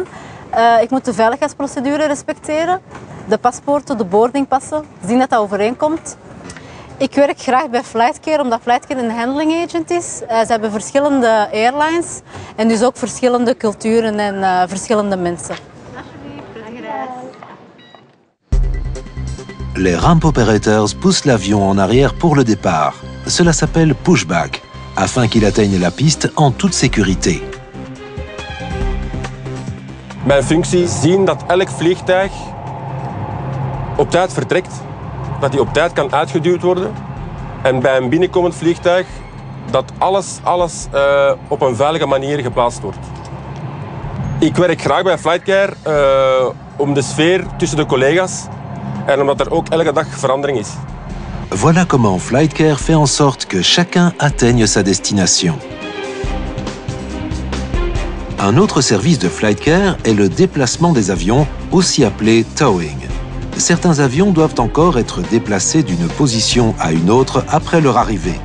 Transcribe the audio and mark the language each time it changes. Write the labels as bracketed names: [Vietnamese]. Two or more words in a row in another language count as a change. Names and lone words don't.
[Dutch] Ik moet de veiligheidsprocedure respecteren, de paspoorten, de boardingpassen, zien dat dat overeenkomt. Ik werk graag bij Flightcare omdat Flightcare een [English] handling agent [Dutch] is. Ze hebben verschillende airlines en dus ook verschillende culturen en verschillende mensen. [French] Les [English] ramp operators [French] poussent l'avion en arrière pour le départ. Cela s'appelle pushback, afin qu'il atteigne la piste en toute sécurité. [Dutch] Mijn functie is zien dat elk vliegtuig op tijd vertrekt, dat hij op tijd kan uitgeduwd worden. En bij een binnenkomend vliegtuig dat alles op een veilige manier geplaatst wordt. Ik werk graag bij Flightcare om de sfeer tussen de collega's en omdat er ook elke dag verandering is. [French] Voilà comment Flightcare fait en sorte que chacun atteigne sa destination. Un autre service de Flightcare est le déplacement des avions, aussi appelé towing. Certains avions doivent encore être déplacés d'une position à une autre après leur arrivée.